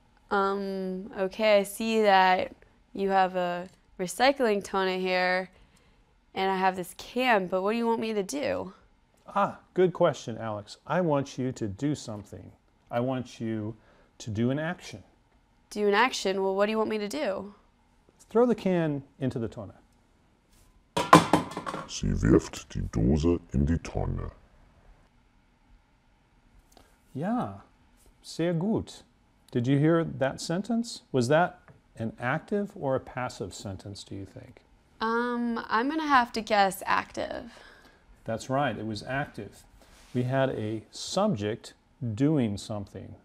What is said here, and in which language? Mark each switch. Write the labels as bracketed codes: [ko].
[en] Okay, I see that you have a recycling toner here and I have this can, but what do you want me to do? Ah, good question, Alex. I want you to do something. I want you to do an action. Do an action? Well, what do you want me to do? Throw the can into the tonne. [de] Sie wirft die Dose in die Tonne. Ja, sehr gut. [en] Did you hear that sentence? Was that an active or a passive sentence, do you think? I'm gonna have to guess active. That's right, it was active. We had a subject doing something.